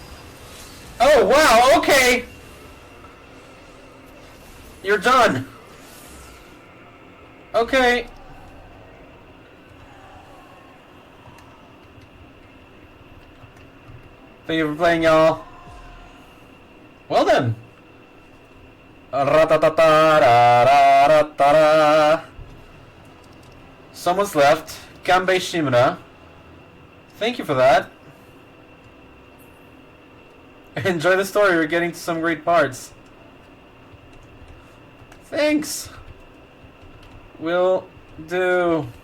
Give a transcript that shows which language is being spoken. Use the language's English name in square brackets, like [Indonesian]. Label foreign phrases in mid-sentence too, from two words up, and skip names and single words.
[English] Oh, wow, okay. You're done. Okay. Thank you for playing, y'all. Well then. Ra-ta-ta-ta-ra-ra-ra-ta-ra. Someone's left. Kanbei Shimura. Thank you for that. Enjoy the story, we're getting to some great parts. Thanks. Will do.